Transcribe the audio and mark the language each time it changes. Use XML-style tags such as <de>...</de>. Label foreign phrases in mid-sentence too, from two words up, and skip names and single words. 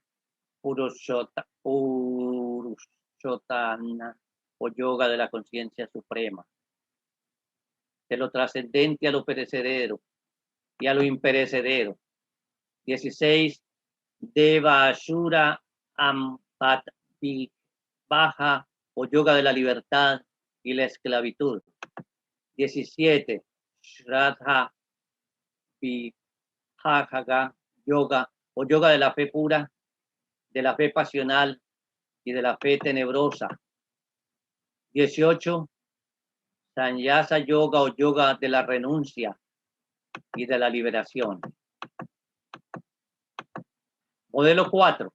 <es>Purushotana o yoga de la conciencia suprema, de lo trascendente a lo perecedero y a lo imperecedero. 16. Deva Ashura Ampat Baja o yoga de la libertad y la esclavitud. 17. Shraddha Vihaga yoga o yoga de la fe pura, de la fe pasional y de la fe tenebrosa. 18. Sannyasa yoga o yoga de la renuncia y de la liberación. Modelo 4.</es>